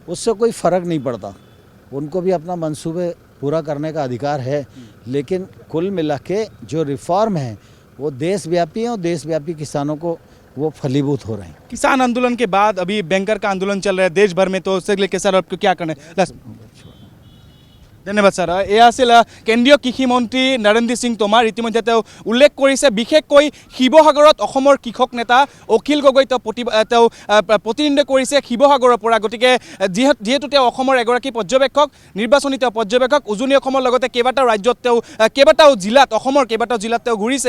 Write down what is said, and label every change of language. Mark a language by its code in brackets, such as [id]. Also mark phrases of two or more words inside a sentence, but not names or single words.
[hi] उससे कोई फ़र्क नहीं पड़ता, उनको भी अपना मंसूबे पूरा करने का अधिकार है। लेकिन कुल मिला के जो रिफॉर्म है वो देशव्यापी हैं और देशव्यापी किसानों को वो फलीभूत हो रहे हैं। किसान आंदोलन के बाद अभी बैंकर का आंदोलन चल रहा है देश भर में, तो उससे लेकर सर आपको क्या करना है? धन्यवाद सर। [as] एया आছিল কেন্দ্ৰীয় কৃষিমন্ত্ৰী নৰেন্দ্ৰ সিং তোমাৰ। ইতিমধ্যে তেওঁ উল্লেখ কৰিছে বিশেষকৈ শিৱসাগৰত অসমৰ কৃষক নেতা অখিল গগৈ তেওঁ প্ৰতিনিধিত্ব কৰিছে শিৱসাগৰৰ পৰা। গতিকে যিহেতু তেওঁ অসমৰ এগৰাকী পৰ্যবেক্ষক, নিৰ্বাচনী তেওঁ পৰ্যবেক্ষক, উজনি অসমৰ লগতে কেইবাটাও ৰাজ্যত তেওঁ কেইবাটাও জিলাত, অসমৰ কেইবাটাও জিলাত তেওঁ ঘূৰিছে।